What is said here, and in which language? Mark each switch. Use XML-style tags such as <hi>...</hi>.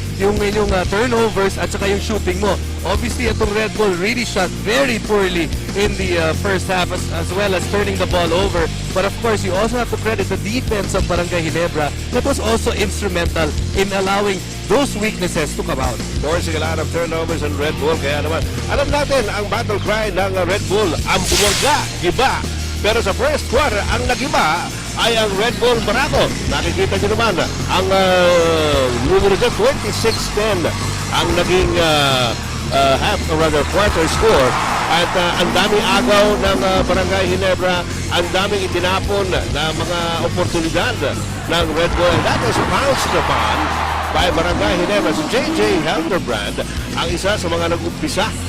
<en>Yung turnovers at saka yung shooting mo. Obviously, itong Red Bull really shot very poorly in the first half as well as turning the ball over. But of course, you also have to credit the defense of Barangay Ginebra that was also instrumental in allowing those weaknesses to come out. Forcing a lot of turnovers in Red Bull.</en> <tl>Kaya naman, alam natin ang battle cry ng Red Bull, ang buwagga, giba. Pero sa first quarter, ang nagiba ay ang Red Bull Barangay. Nakikita nyo naman, ang numero 26-10 ang naging half or rather quarter score. At ang daming agaw ng Barangay Ginebra, ang daming itinapon na mga oportunidad ng Red Bull.</tl> <en>And that was bounced upon by Barangay Ginebra.</en> <tl>Si J.J. Helderbrand ang isa sa mga nag-umpisa.</tl>